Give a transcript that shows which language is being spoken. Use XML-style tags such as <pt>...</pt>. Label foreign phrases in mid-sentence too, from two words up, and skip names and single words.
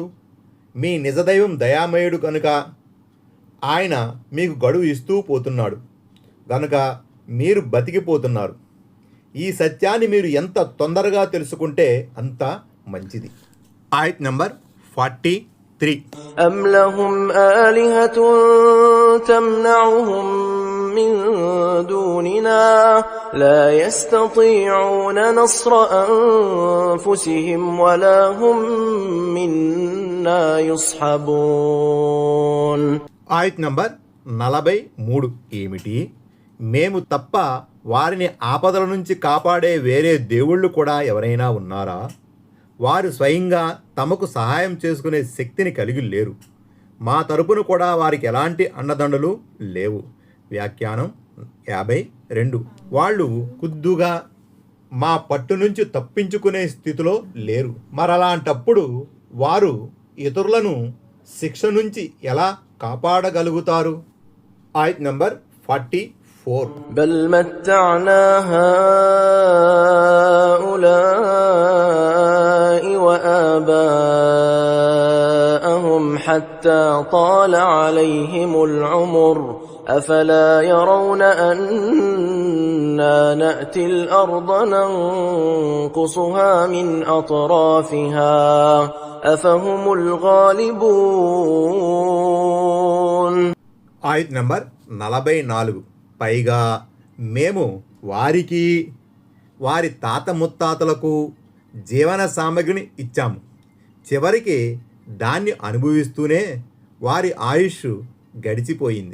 <te>మీ నిజదైవం దయామయుడు కనుక ఆయన మీకు గడువు ఇస్తూ పోతున్నాడు గనుక మీరు బతికిపోతున్నారు. ఈ సత్యాన్ని మీరు ఎంత తొందరగా తెలుసుకుంటే అంత మంచిది. ఆయత్ నంబర్ 43.</te> <ar>أم لهم آلهة تمنعهم من دوننا لا يستطيعون نصر أنفسهم ولا هم منا يصحبون.</ar> <te>ఆయత్ నంబర్ 43. ఏమిటి? మేము తప్ప వారిని ఆపదల నుంచి కాపాడే వేరే దేవుళ్ళు కూడా ఎవరైనా ఉన్నారా? వారు స్వయంగా తమకు సహాయం చేసుకునే శక్తిని కలిగి లేరు. మా తరపున కూడా వారికి ఎలాంటి అండదండలు లేవు. వ్యాఖ్యానం 52. వాళ్ళు ఖుద్దుగా మా పట్టు నుంచి తప్పించుకునే స్థితిలో లేరు. మరలాంటప్పుడు వారు ఇతరులను శిక్ష నుంచి ఎలా కాపాడగలుగుతారు? ఆయత్ నంబర్ 44.</te> <ar>بل متعنا هؤلاء وآباءهم حتى طال عليهم العمر أفلا يرون أنا نأتي الأرض ننقصها من أطرافها أفهم الغالبون.</ar> <te>ఆయత్ నంబర్ 44. పైగా మేము వారికి వారి తాత ముత్తాతలకు జీవన సామగ్రిని ఇచ్చాము. చివరికి దాన్ని అనుభవిస్తూనే వారి ఆయుష్ గడిచిపోయింది.</te>